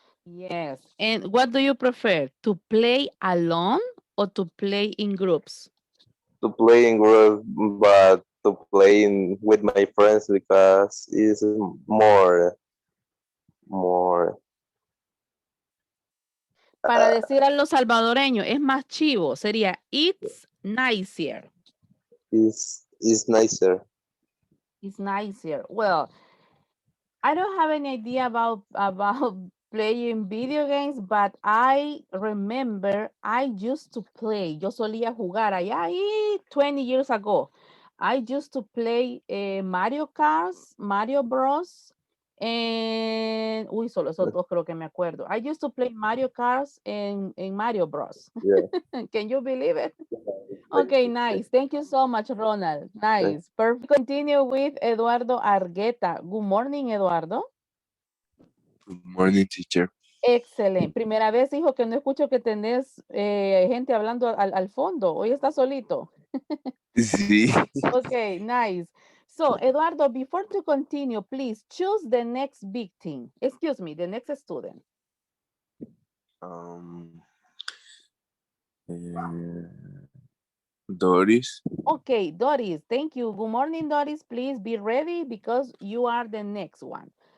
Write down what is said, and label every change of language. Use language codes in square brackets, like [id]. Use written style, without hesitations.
[en] Yes. And what do you prefer? To play alone or to play in groups? To play in group, but to play with my friends because it's more [es] Para uh, decir a los salvadoreños, es más chivo, sería [en] it's nicer. is nicer. It's nicer. Well, I don't have any idea about playing video games, but I remember I used to play. [es] Yo solía jugar allá y [en] 20 years ago. I used to play Mario Kart, Mario Bros. [es] And, uy, solo esos dos creo que me acuerdo. [en] I used to play Mario Kart and Mario Bros. Yeah. Can you believe it? Like, Okay, nice. Thank you so much, Ronald. Nice. Perfect. Continue with Eduardo Argueta. Good morning, Eduardo. Good morning, teacher. [es] Excelente. Primera vez, hijo, que no escucho que tenés gente hablando al fondo. Hoy está solito. Sí. [en] Okay, nice. So, Eduardo, before to continue, please choose the next victim. Excuse me, the next student. Um, eh, Doris. Okay, Doris, thank you. Good morning, Doris. Please be ready because you are the next one.